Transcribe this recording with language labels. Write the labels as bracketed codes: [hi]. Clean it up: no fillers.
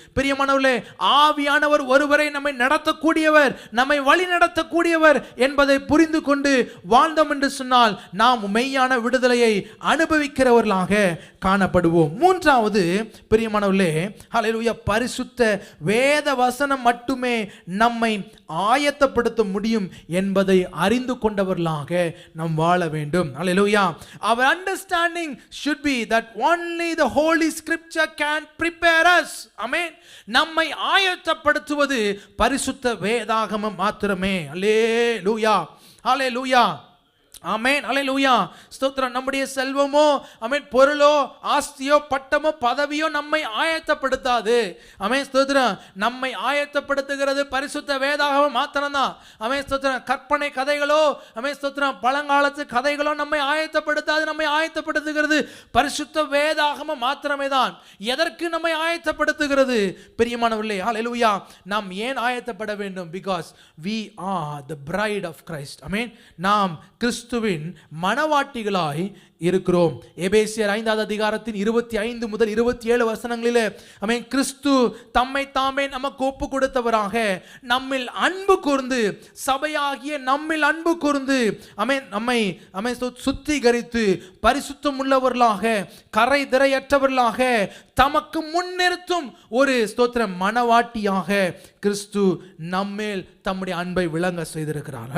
[ta] பிரியமானவர்களே, ஆவியானவர் ஒருவரை நம்மை நடத்தக்கூடியவர், நம்மை வழி நடத்தக்கூடியவர் என்பதை புரிந்து கொண்டு வாழ்ந்தோம் என்று சொன்னால் நாம் மெய்யான விடுதலையை அனுபவிக்கிறவர்களாக காணப்படுவோம். மூன்றாவது, பிரியமானவர்களே, ஹல்லேலூயா, பரிசுத்த வேத வசனம் மட்டுமே நம்மை ஆயத்தப்படுத்த முடியும் என்பதை அறிந்து கொண்டவர்களாக நாம் வாழ வேண்டும். ஹல்லேலூயா. [en] Our understanding should be that only the holy scripture can prepare us. [ta] ஆமென். நம்மை ஆயத்தப்படுத்துவது பரிசுத்த வேதாகமம் மாத்திரமே. ஹல்லேலூயா, ஹல்லேலூயா, ஆமென், ஹல்லேலூயா. ஸ்தோத்திரம். நம்முடைய செல்வமோ, ஆமென், பொருளோ, ஆஸ்தியோ, பட்டமோ, பதவியோ நம்மை ஆயத்தப்படுத்தாது. ஆமென், ஸ்தோத்திரம். நம்மை ஆயத்தப்படுத்துகிறது பரிசுத்த வேதாகமம் மாத்திரம்தான். ஆமென், ஸ்தோத்திரம். கற்பனை கதைகளோ, ஆமென், ஸ்தோத்திரம், பழங்காலத்து கதைகளோ நம்மை ஆயத்தப்படுத்தாது. நம்மை ஆயத்தப்படுத்துகிறது பரிசுத்த வேதாகமம் மாத்திரமே தான். எதற்கு நம்மை ஆயத்தப்படுத்துகிறது? பிரியமானவர்களே, ஹல்லேலூயா, நாம் ஏன் ஆயத்தப்பட வேண்டும்? [en] Because we are the bride of Christ. [ta] ஆமென். நாம் கிறிஸ்துவின் மணவாட்டிகளாய் இருக்கிறோம். எபேசியர் 5வது அதிகாரத்தின் 25-27 வசனங்களிலே, ஆமென், கிறிஸ்து தம்மை தாமே நமக்கு ஒப்பு கொடுத்தவராக நம்மில் அன்பு கூர்ந்து, சபையாகிய நம்மில் அன்பு கூர்ந்து, ஆமென், நம்மை சுத்திகரித்து பரிசுத்தம் உள்ளவர்களாக, கரை திரையற்றவர்களாக தமக்கு முன்னிறுத்தும் ஒரு ஸ்தோத்திரம் மணவாட்டியாக கிறிஸ்து நம்மேல் தம்முடைய அன்பை விளங்க செய்திருக்கிறார்.